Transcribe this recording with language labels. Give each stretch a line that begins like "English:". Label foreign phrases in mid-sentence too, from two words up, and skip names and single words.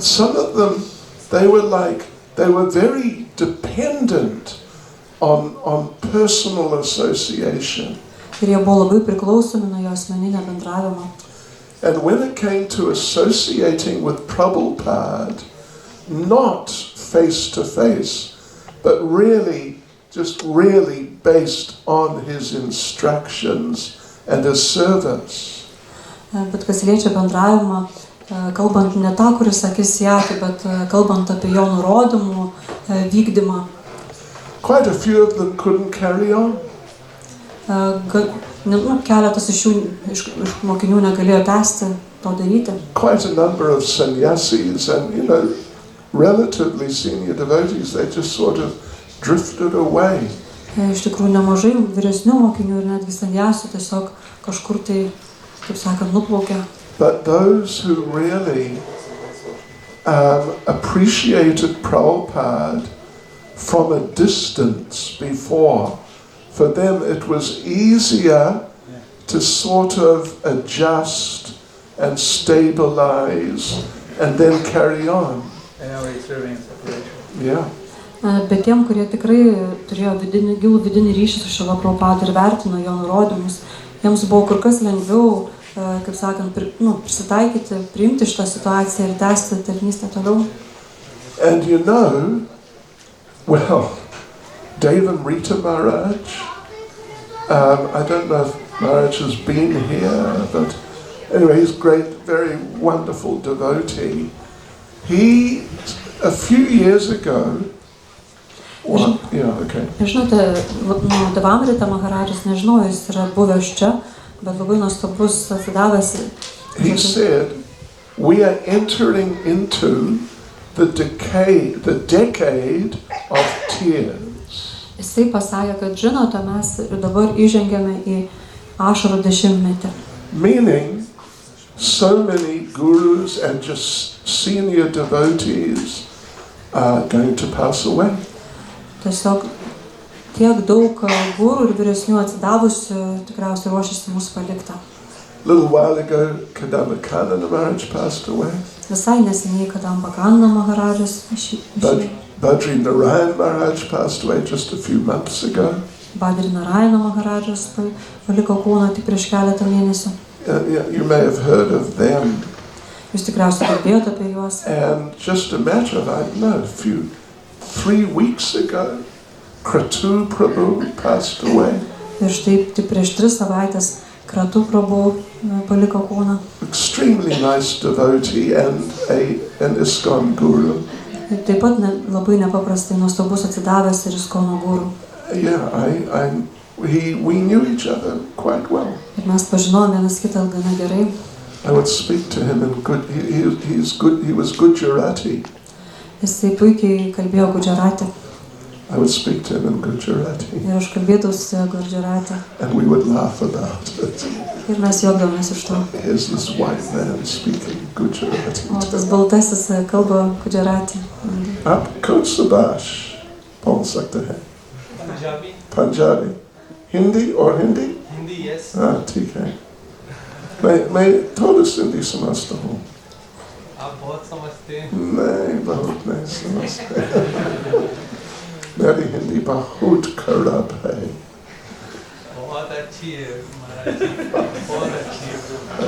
English: Some of them, they were very dependent on personal association.
Lithuanian: Ir jie buvo labai priklausomi nuo jo asmeninio bendravimo.
English: And when it came to associating with Prabhupada, not face to face, but really based on his instructions and his service.
Lithuanian: Bet kas liečia bendravimą, kalbant ne tą, kuris akis į akį, bet kalbant apie jo nurodymų vykdymą.
English: Quite a few of them couldn't carry on.
Lithuanian: Keletas iš mokinių negalėjo tęsti to daryti.
English: Quite a number of sannyasis and, relatively senior devotees, they just sort of drifted away.
Lithuanian: Iš tikrųjų nemažai vyresnių mokinių ir netgi sannyasių tiesiog kažkur tai, kaip sakant, nuplaukė.
English: But those who really appreciated Prabhupada from a distance before, for them it was easier to sort of adjust and stabilize and then carry on. Yeah.
Lithuanian: Bet tiem, kurie tikrai turėjo gilų vidinį ryšį su Šrila Prabhupada ir vertino jo nurodymus, jiems buvo kur kas lengviau, kaip sakant, prisitaikyti, priimti šitą situaciją ir tęsti tarnystę toliau.
English: And Dave and Rita Maharaj, I don't know if Maharaj has been here, but anyway, he's a great, very wonderful devotee. He, a few years ago,
Lithuanian: Žinote, Devamrita Maharadžas, nežinau, jis yra buvęs čia, bet labai nuostabus atsidavęs.
English: He said, we are entering into the decade of tears.
Lithuanian: Jisai pasakė, kad žinote, mes dabar įžengiame į ašarų dešimtmetį.
English: Meaning, so many gurus and just senior devotees are going to pass away.
Lithuanian: Tiesiog tiek daug gurų ir vyresnių atsidavusių tikriausiai ruošiasi mūsų palikti.
English: A little while ago, Kadamba Kanana Maharaj passed away.
Lithuanian: Visai neseniai Kadamba Kanana Maharajas išėjo.
English: Badri Narayan Maharaj passed away just a few months ago.
Lithuanian: Badri Narayana Maharajas paliko kūną tik prieš keletą mėnesių.
English: You may have heard of them.
Lithuanian: Jūs tikriausiai girdėjote apie juos.
English: And just a matter of, 3 weeks ago, Kratu Prabhu passed away.
Lithuanian: Ir štai tik prieš 3 savaitės Kratu Prabhu paliko kūną.
English: Extremely nice devotee and an ISKCON guru.
Lithuanian: Ir taip pat labai nepaprastai nuostabus atsidavęs ir ISKCON guru.
English: Yeah, we knew each other quite well.
Lithuanian: Ir mes pažinojome vienas kitą gana gerai.
English: I would speak to him in he was Gujarati.
Lithuanian: Jisai puikiai kalbėjo Gujarati.
English: I would speak to him in Gujarati.
Lithuanian: Ir aš kalbėtausi Gujarati.
English: And we would laugh about it.
Lithuanian: Ir mes juokdavomės iš to.
English: Here's this white man speaking Gujarati.
Lithuanian: O tas baltasis kalba Gujarati. Up Kotsabash. Paul sakta hai.
English: Punjabi. Punjabi. Hindi or Hindi? Hindi, yes.
Hindi: ठीक है. मैं थोड़ा सिंधी समझता हूँ. आप बहुत समझते हैं. नहीं, बहुत नहीं समझते. मेरी हिंदी बहुत खराब है. बहुत अच्छी है महाराज जी. बहुत अच्छी है.